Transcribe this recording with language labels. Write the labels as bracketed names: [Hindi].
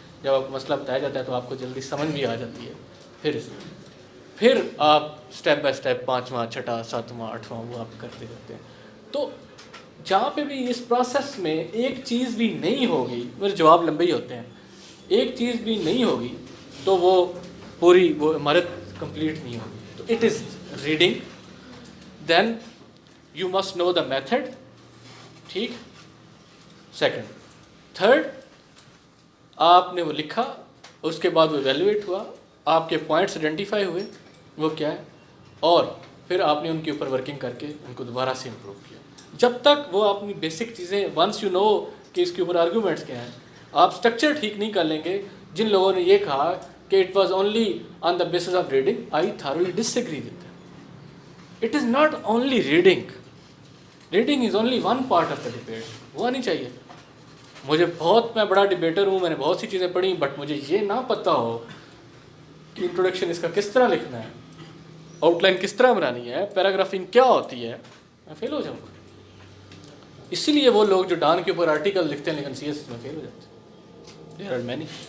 [Urdu] جب آپ کو مسئلہ بتایا جاتا ہے تو آپ کو جلدی سمجھ بھی آ جاتی ہے. پھر آپ اسٹیپ بائی اسٹیپ 5واں, 6واں, 7واں, 8واں وہ آپ کرتے رہتے ہیں. تو جہاں پہ بھی اس پروسیس میں ایک چیز بھی نہیں ہوگی, میرے جواب لمبے ہی ہوتے ہیں, ایک چیز بھی نہیں ہوگی تو وہ پوری وہ عمارت کمپلیٹ نہیں ہوگی. [English] تو it is reading, then you must know the method. [Urdu] ٹھیک, سیکنڈ. تھرڈ, آپ نے وہ لکھا, اس کے بعد وہ ایویلویٹ ہوا, آپ کے پوائنٹس آئیڈینٹیفائی ہوئے, وہ کیا ہے، اور پھر آپ نے ان کے اوپر ورکنگ کر کے ان کو دوبارہ سے امپروو کیا. جب تک وہ اپنی بیسک چیزیں [English] once you know [Urdu] کہ اس کے اوپر آرگومنٹس کیا ہیں، آپ اسٹرکچر ٹھیک نہیں کر لیں گے. جن لوگوں نے یہ کہا کہ [English] It was only on the basis of reading, I thoroughly disagree with that. It is not only reading, reading is only one part of the debate. [Urdu] ہوا نہیں چاہیے. میں بڑا ڈبیٹر ہوں، میں نے بہت سی چیزیں پڑھی، بٹ مجھے یہ نہ پتہ ہو کہ انٹروڈکشن اس کا کس طرح لکھنا ہے، آؤٹ لائن کس طرح بنانی ہے، پیراگرافنگ کیا ہوتی ہے، میں فیل ہو جاؤں گا. اسی لیے وہ لوگ جو ڈان کے اوپر آرٹیکل لکھتے ہیں لیکن سی ایس ایس میں فیل ہو جاتے ہیں. [English] There are many.